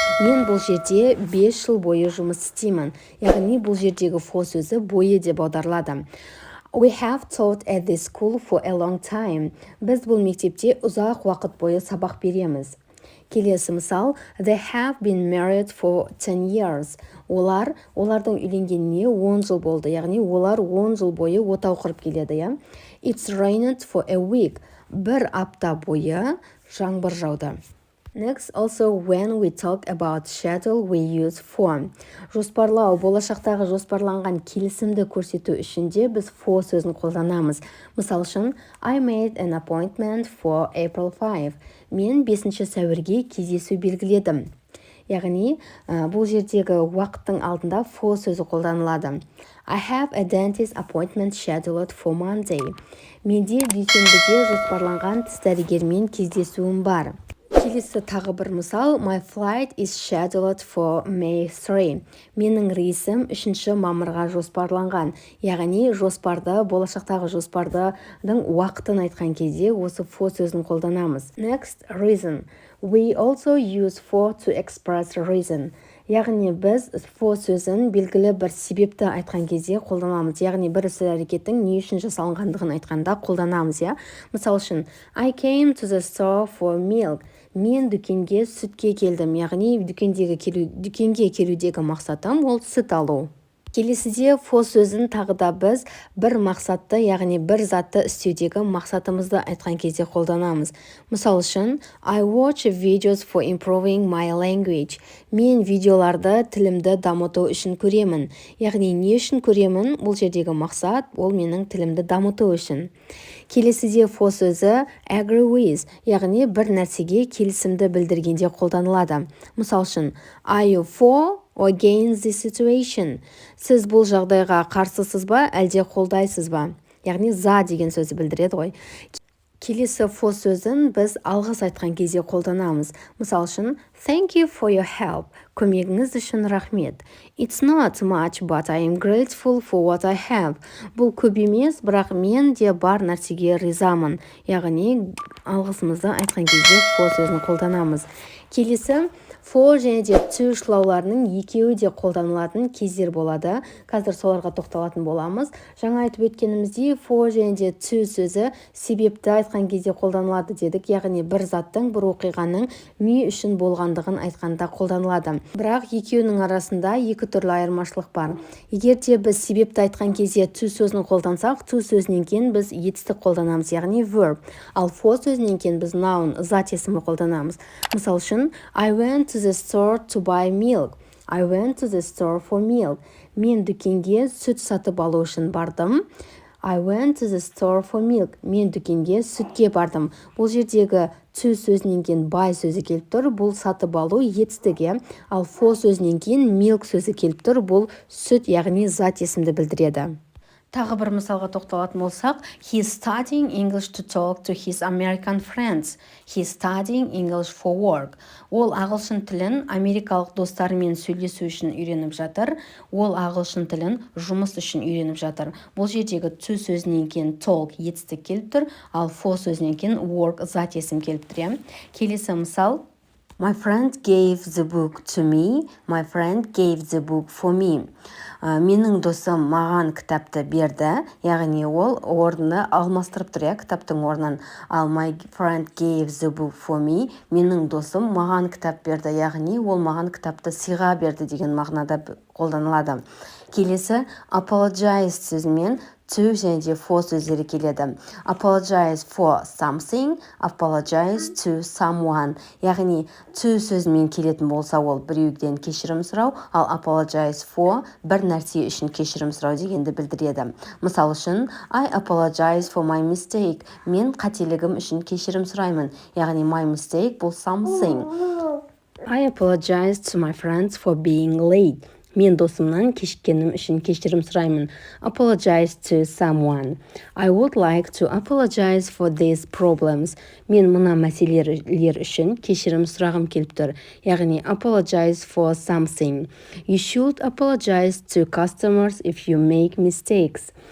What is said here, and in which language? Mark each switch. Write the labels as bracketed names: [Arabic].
[Kazakh] Мен бұл жерде 5 жыл бойы жұмыс істеймін. Яғни бұл жердегі for сөзі бойы деп аударылады. [English] We have taught at this school for a long time. [Kazakh] Біз бұл мектепте ұзақ уақыт бойы сабақ береміз. Келесі мысал, [English] they have been married for 10 years. [Kazakh] Олардың үйленгеніне 10 жыл болды, яғни олар 10 жыл бойы отау құрып келеді. [English] It's rained for a week. [Kazakh] Бір апта бойы жаңбыр жауды. [English] Next, also when we talk about schedule, we use for. [Kazakh] Жоспарлау, болашақтағы жоспарланған келісімді көрсету үшін де біз for сөзін қолданамыз. Мысал үшін, [English] I made an appointment for April 5. [Kazakh] Мен 5 сәуірге кездесу белгіледім. Яғни, бұл жердегі уақыттың алдында for сөзі қолданылады. [English] I have a dentist appointment scheduled for Monday. [Kazakh] Менде дүйсенбіде жоспарланған тіс дәрігермен кездесуім бар. Келесі тағы бір мысал, [English] my flight is scheduled for May 3. [Kazakh] Менің рейсім 3 мамырға жоспарланған. Яғни болашақтағы жоспардың уақытын айтқан кезде осы for сөзін қолданамыз. [English] Next, reason. We also use for to express reason. [Kazakh] Яғни біз for сөзін белгілі бір себепті айтқан кезде қолданамыз. Яғни бір іс-әрекеттің не үшін жасалынғандығын айтқанда қолданамыз. Мысал үшін, [English] I came to the store for milk. [Kazakh] Мен дүкенге сүтке келдім. Яғни дүкенге келудегі мақсатым ол сүт алу. Келесіде for сөзін тағы да біз бір мақсатты, яғни бір затты істеудегі мақсатымызды айтқан кезде қолданамыз. Мысал үшін, [English] I watch videos for improving my language. [Kazakh] Мен видеоларды тілімді дамыту үшін көремін. Яғни не үшін көремін? Бұл жердегі мақсат, ол менің тілімді дамыту үшін. Келесіде for сөзі agree with, яғни бір нәрсеге келісімді білдіргенде қолданылады. Мысал үшін, [English] are you for against this situation? [Kazakh] Сіз бұл жағдайға қарсысыз ба, әлде қолдайсыз ба? Яғни за деген сөзі білдіреді ғой. Келесі for сөзін біз алғыс айтқан кезде қолданамыз. Мысал үшін, [English] thank you for your help. [Kazakh] Көмегіңіз үшін рахмет. [English] It's not much, but I am grateful for what I have. [Kazakh] Бұл көп емес, бірақ мен де бар нәрсеге ризамын. Яғни алғысымызды айтқан кезде for сөзін қолданамыз. Келесі, for және де to шылауларының екеуі де қолданылатын кездер болады. Қазір соларға тоқталатын боламыз. Жаңа айтып өткенімізде for және де to сөзі себепті айтқан кезде қолданылады дедік. Яғни бір заттың, бір оқиғаның не үшін болғандығын айтқанда қолданылады. Бірақ екеуінің арасында екі түрлі айырмашылық бар. Егер де біз себепті айтқан кезде to сөзін қолдансақ, to сөзінен кейін біз етістік қолданамыз, яғни verb. Ал for сөзінен кейін біз noun, зат есімі қолданамыз. Мысал үшін, [English] I went to the store to buy milk. I went to the store for milk. [Kazakh] Мен дүкенге сүт сатып алу үшін бардым. [English] I went to the store for milk. [Kazakh] Мен дүкенге сүтке бардым. Бұл жердегі to сөзінен кейін buy сөзі келіп тұр. Бұл сатып алу етістігі. Ал for сөзінен кейін milk сөзі келіп тұр. Бұл сүт, яғни зат есімді білдіреді. Тағы бір мысалға тоқталатын болсақ, [English] he's studying English to talk to his American friends. He's studying English for work. [Kazakh] Ол ағылшын тілін америкалық достарымен сөйлесу үшін үйреніп жатыр. Ол ағылшын тілін жұмыс үшін үйреніп жатыр. Бұл жердегі to сөзінен кейін talk етістік келіп тұр, ал for сөзінен кейін work зат есім келіп тұр. [English] Келесі мысал, my friend gave the book to me. My friend gave the book for me. [Kazakh] Менің досым маған кітапты берді, яғни ол орнына алмастырып тұр, кітаптың орнын. Ал [English] my friend gave the book for me, [Kazakh] менің досым маған кітап берді, яғни ол маған кітапты сыйға берді деген мағынада қолданылады. Келесі apologize сөзімен to және де for сөздері келеді. [English] Apologize for something, apologize to someone. [Kazakh] Яғни to сөзімен келетін болса, ол біреуден кешірім сұрау, ал apologize for бір нәрсе үшін кешірім сұрау дегенді білдіреді. Мысал үшін, [English] I apologize for my mistake. [Kazakh] Мен қателігім үшін кешірім сұраймын. Яғни [English] my mistake [Kazakh] бұл [English] something. I apologize to my friends for being late. [Kazakh] Мен досымнан кешіккенім үшін кешірім сұраймын. [English] Apologize to someone. I would like to apologize for these problems. [Kazakh] Мен мына мәселелер үшін кешірім сұрағым келіп тұр. Яғни [English] apologize for something. You should apologize to customers if you make mistakes.